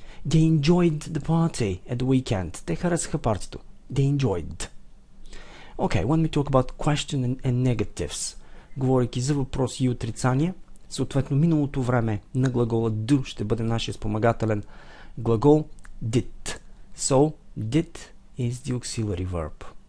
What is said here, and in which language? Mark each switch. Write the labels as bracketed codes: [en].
[en] They enjoyed the party at the weekend. [bg] Те харесаха партито. [en] They enjoyed. Okay, when we talk about question and negatives, [bg] говорейки за въпроси и отрицания, съответно миналото време на глагола do ще бъде нашия спомагателен глагол did. [en] So, did is the auxiliary verb.